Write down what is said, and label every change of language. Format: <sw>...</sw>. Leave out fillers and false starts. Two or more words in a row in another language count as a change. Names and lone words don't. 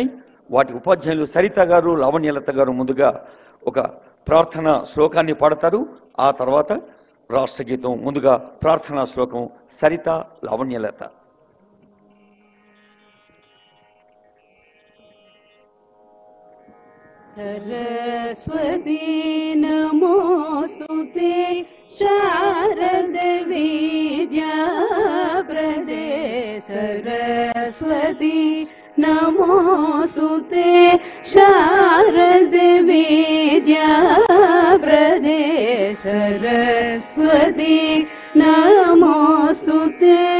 <te>వాటి ఉపాధ్యాయులు సరిత గారు, లావణ్యలత గారు ముందుగా ఒక ప్రార్థనా శ్లోకాన్ని పాడతారు. ఆ తర్వాత రాష్ట్ర గీతం. ముందుగా ప్రార్థనా శ్లోకం సరిత, లావణ్యలత.</te> <sa>सरस्वती नमोस्तुते शारदे विद्याप्रदे सरस्वती नमोस्तुते शारदे विद्याप्रदे सरस्वती नमोस्तुते.</sa>